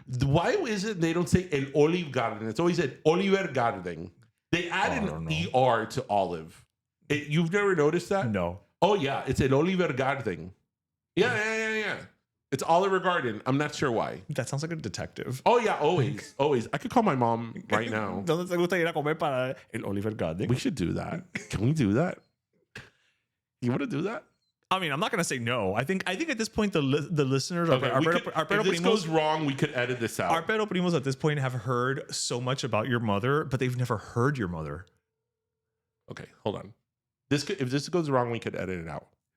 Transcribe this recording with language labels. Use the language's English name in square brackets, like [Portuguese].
[English] Why is it they don't say El Olive Garden? It's always an Oliver Garden. They add an ER to Olive. You've never noticed that? No. Oh yeah, it's an Oliver Garden. Yeah. It's Oliver Garden. I'm not sure why. That sounds like a detective. Oh yeah, always. I could call my mom right now. [Spanish] ¿Dónde te gusta ir a comer para el Oliver Garden? [English] We should do that. Can we do that? You want to do that? I mean, I'm not going to say no. I think at this point the listeners if this goes wrong, we could edit this out. Our Pero Primos at this point have heard so much about your mother, but they've never heard your mother. Okay, hold on. If this goes wrong, we could edit it out.